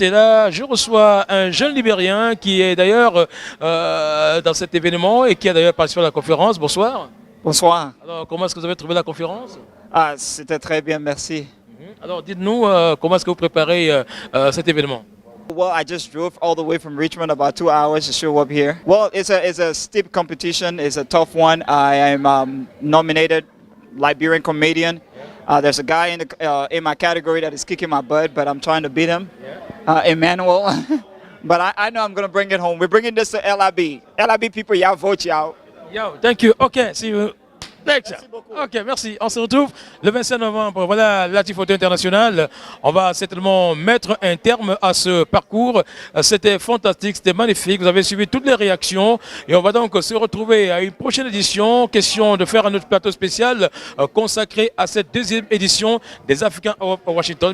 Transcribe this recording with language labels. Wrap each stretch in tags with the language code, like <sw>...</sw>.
<fr>Et là, je reçois un jeune Libérien qui est d'ailleurs dans cet événement et qui a d'ailleurs participé à la conférence. Bonsoir. Bonsoir. Alors, comment est-ce que vous avez trouvé la conférence? Ah, c'était très bien, merci. Alors, dites-nous, comment est-ce que vous préparez cet événement?</fr> <en>Well, I just drove all the way from Richmond, about 2 hours to show up here. Well, it's a steep competition. It's a tough one. I am nominated Liberian comedian. There's a guy in my category that is kicking my butt, but I'm trying to beat him, Emmanuel. But I know I'm going to bring it home. We're bringing this to LIB. LIB people, y'all vote, y'all. Yo, thank you. Okay, see you.</en> <fr>Ok, merci. On se retrouve le 25 novembre. Voilà la Photo Internationale. On va certainement mettre un terme à ce parcours. C'était fantastique, c'était magnifique. Vous avez suivi toutes les réactions. Et on va donc se retrouver à une prochaine édition. Question de faire un autre plateau spécial consacré à cette deuxième édition des African Awards à Washington.</fr>